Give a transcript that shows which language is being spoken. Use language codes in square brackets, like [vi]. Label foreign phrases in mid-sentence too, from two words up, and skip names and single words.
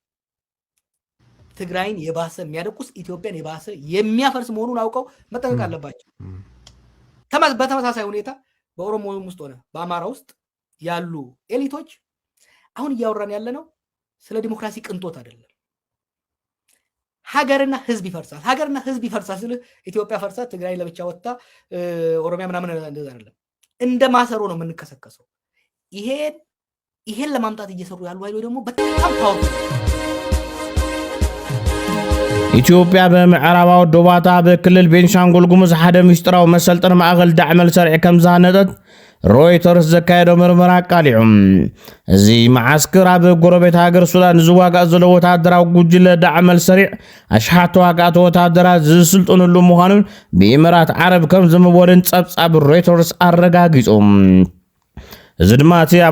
[am] ትግራይን የባሰ የሚያደቁስ ኢትዮጵያን የባሰ የሚያፈርስ መሆኑን አውቀው መጠንቀቅ አለባቸው በተመሳሳይ ሁኔታ በኦሮሞ ውስጥ ሆነ በአማራ ውስጥ ያሉ ኤሊቶች አሁን እያወራን ያለነው ስለ ዲሞክራሲ ቅንጦት አይደለም ሀገርና ህዝብ ይፈርሳል። ሀገርና ህዝብ ይፈርሳል ስለ ኢትዮጵያ ፈርሳ ትግራይ ለብቻ ወጣ ኦሮሚያ ምናምን እንደዛ አይደለም። እንደ ማሰሮ ነው የምንከሰከሰው። ይሄን ለማምጣት እየሰሩ ያሉ ኃይሎች ደግሞ በጣም ፓወርፉል። [ti] ኢትዮጵያ በምዕራባዊ ዶባታ በክልል ቤንሻንጉል ጉሙዝ ሓደ ምስጢራዊ መሰልጠን ማእከል ዳዕመል ሰርዒ ከም ዝሃነጠት ሮይተርስ ዘካየደው ምርመራ አቃሊዑም። እዚ ማዓስከር ኣብ ጎረቤት ሃገር ሱዳን ዝዋጋእ ዘሎ ወታደራዊ ጉጅለ ዳዕመል ሰሪዕ ኣሽሓት ተዋጋእቲ ወታደራት ዝስልጥንሉ ምዃኑን ብኢሚራት ዓረብ ከም ዝምወልን ጸብጻብ ሮይተርስ ኣረጋጊጾም። እዚ ድማ እቲ ኣብ